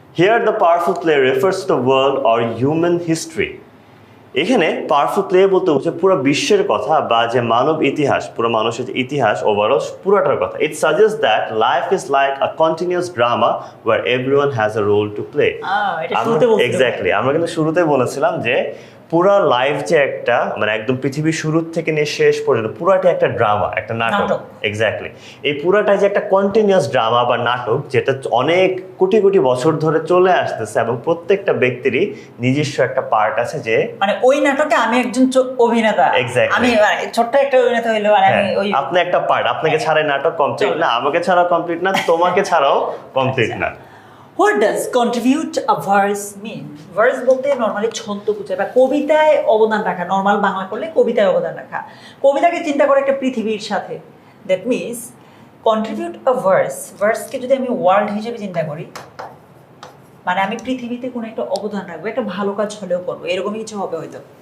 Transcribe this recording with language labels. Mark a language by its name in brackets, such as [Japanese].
[English] Here the powerful play refers to the world or human history. [Bangla] এখানে powerful play বলতে হচ্ছে পুরো বিশ্বের কথা বা যে মানব ইতিহাস, পুরো মানুষের যে ইতিহাস ওভারঅল পুরোটার কথা। [English] It suggest that life is like a continuous drama where everyone has a role to play. [Bangla] Exactly, আমরা কিন্তু শুরুতেই বলেছিলাম যে পুরো লাইফ যে একটা মানে একদম পৃথিবীর শুরু থেকে নিয়ে শেষ পর্যন্ত পুরাটা একটা ড্রামা, একটা নাটক। এক্স্যাক্টলি, এই পুরাটাই যে একটা কন্টিনিউয়াস ড্রামা বা নাটক, যেটা অনেক কোটি কোটি বছর ধরে চলে আসতেছে এবং প্রত্যেকটা ব্যক্তিরই নিজস্ব একটা পার্ট আছে, যে মানে ওই নাটকে আমি একজন অভিনেতা, আমি ছোট্ট একটা অভিনেতা হইলো, মানে আমি ওই আপনি একটা পার্ট, আপনাকে ছাড়াই নাটক কমপ্লিট না, আমাকে ছাড়াও কমপ্লিট না, তোমাকে ছাড়াও কমপ্লিট না। [English] What does contribute a verse mean? [Bangla] Verse বলতে নর্মালি ছন্দ বোঝায় বা কবিতায় অবদান রাখা, নর্মাল বাংলা করলে কবিতায় অবদান রাখা। কবিতাকে চিন্তা করে একটা পৃথিবীর সাথে। [English] that means [Bangla] কন্ট্রিবিউট আ ভার্সকে যদি আমি ওয়ার্ল্ড হিসেবে চিন্তা করি, মানে আমি পৃথিবীতে কোনো একটা অবদান রাখবো, একটা ভালো কাজ হলেও করবো, এরকমই কিছু হবে হয়তো।